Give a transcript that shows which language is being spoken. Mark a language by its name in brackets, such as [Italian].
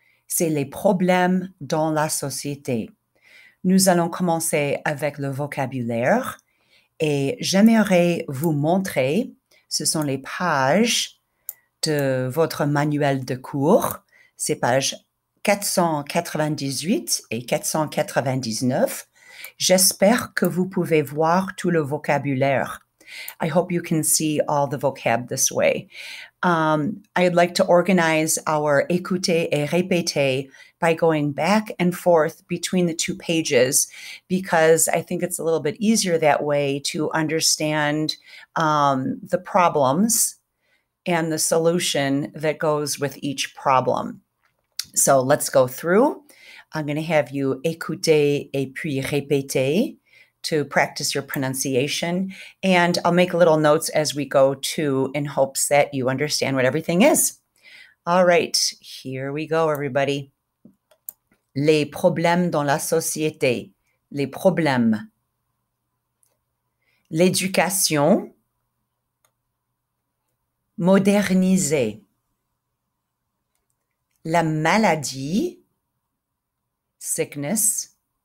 [French] C'est les problèmes dans la société. Nous allons commencer avec le vocabulaire et j'aimerais vous montrer, ce sont les pages de votre manuel de cours. C'est pages 498 et 499. J'espère que vous pouvez voir tout le vocabulaire. [English] I hope you can see all the vocab this way. I'd like to organize our [French] écouter et répéter [English] by going back and forth between the two pages because I think it's a little bit easier that way to understand the problems and the solution that goes with each problem. So let's go through. I'm going to have you [French] écouter et puis répéter [English] to practice your pronunciation. And I'll make little notes as we go too in hopes that you understand what everything is. All right, here we go, everybody. [French] Les problèmes dans la société. Les problèmes. L'éducation. Moderniser. La maladie, sickness.